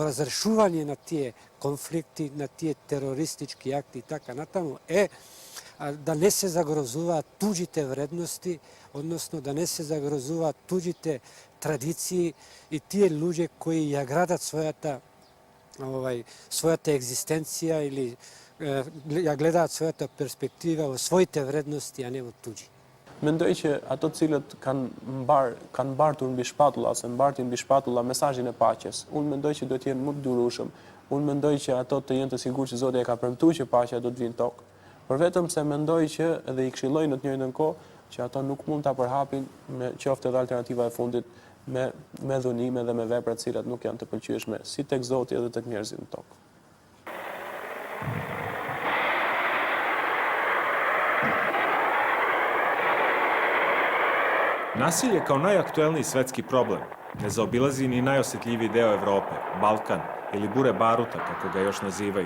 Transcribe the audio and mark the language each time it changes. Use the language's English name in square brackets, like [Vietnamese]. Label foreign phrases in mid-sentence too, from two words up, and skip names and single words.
[Macedonian] разрешување на тие конфликти, на тие терористички акти и така натаму, е да не се загрозуваат туѓите вредности, односно да не се загрозуваат туѓите традиции и тие луѓе кои ја градат својата екзистенција или ја гледаат својата перспектива во своите вредности, а не во туѓи. [Albanian] Mendoj që ato të cilët kanë mbartur mbi shpatulla ose mbartin mbi shpatulla mesazhin e paqes, unë mendoj që do të jenë më të durueshëm. Unë mendoj që ato të jenë të sigurt që Zoti e ka premtuar që paqja do të vinë tokë. Por vetëm se mendoj që edhe i këshilloj në të njëjtën kohë që ato nuk mund ta përhapin me qoftë edhe alternativa e fundit me dhunime dhe me vepra të cilat nuk janë të pëlqyeshme si tek Zoti edhe tek njerëzit në tokë. [Serbian] Nasilje kao najaktuelniji svetski problem ne zaobilazi ni najosjetljiviji deo Evrope, Balkan ili bure baruta, kako ga još nazivaju.